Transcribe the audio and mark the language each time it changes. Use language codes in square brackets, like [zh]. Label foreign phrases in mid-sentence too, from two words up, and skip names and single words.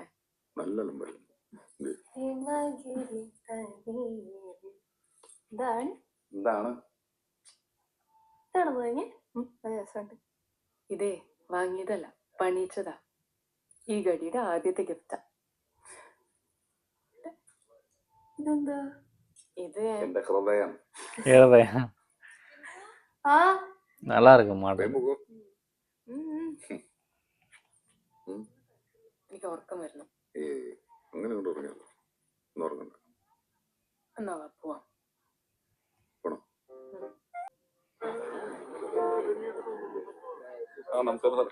[ml] നല്ല ഇതേ വാങ്ങിയതല്ല, പണിയിച്ചതാ. ഈ ഗടിയുടെ ആദ്യത്തെ ഗിഫ്റ്റാ. ഇതെന്താ? ഇത് എന്റെ ഹൃദയം. [ta] நல்லா இருக்கு மாடல். [ml] എനിക്ക് ഉറക്കം വരുന്നു. അങ്ങനെ കൊണ്ട് ഉറങ്ങണ്ട. എന്നാ പോവാം. നമസ്കാരം സാർ.